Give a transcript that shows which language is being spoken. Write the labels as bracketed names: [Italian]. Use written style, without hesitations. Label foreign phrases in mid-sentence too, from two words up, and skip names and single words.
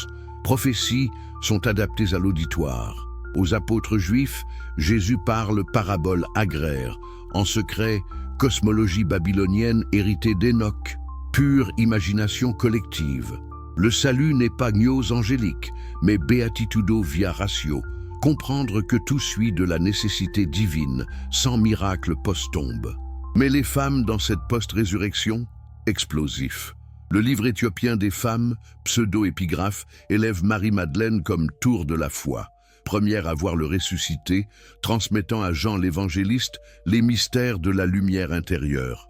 [French] Prophéties sont adaptées à l'auditoire. Aux apôtres juifs, Jésus parle parabole agraire. En secret, cosmologie babylonienne héritée d'Enoch. Pure imagination collective. Le salut n'est pas gnose angélique, mais [Latin] beatitudo via ratio. [French] Comprendre que tout suit de la nécessité divine, sans miracle post-tombe. Mais les femmes dans cette post-résurrection, explosif. Le livre éthiopien des femmes, pseudo-épigraphe, élève Marie-Madeleine comme tour de la foi, première à voir le ressuscité, transmettant à Jean l'évangéliste les mystères de la lumière intérieure.